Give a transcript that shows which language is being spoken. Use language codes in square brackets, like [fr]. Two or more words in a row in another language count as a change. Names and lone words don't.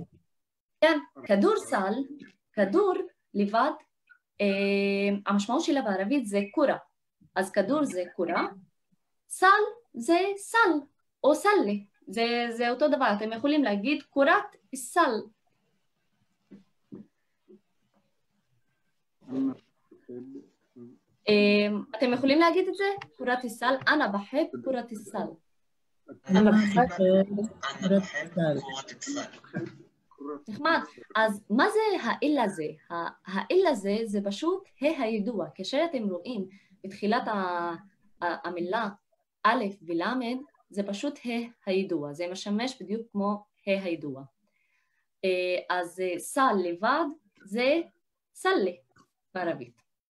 [he] כן, כדורסל, כדור לבד, המשמעות שלה בערבית זה קורה, אז כדור זה קורה, סל זה סל או סלי, זה אותו דבר, אתם יכולים להגיד [ar] كرة سلة. [he] אתם יכולים להגיד את זה? קורת הסל, [ar] أنا بحب كرة السلة. أنا بحب كرة السلة. [he] נחמד. אז מה זה האל הזה? האל הזה זה פשוט הידוע. כאשר אתם רואים בתחילת המילה א' ולמד, זה פשוט הידוע. זה משמש בדיוק כמו הידוע. אז סל לבד זה סלה בערבית.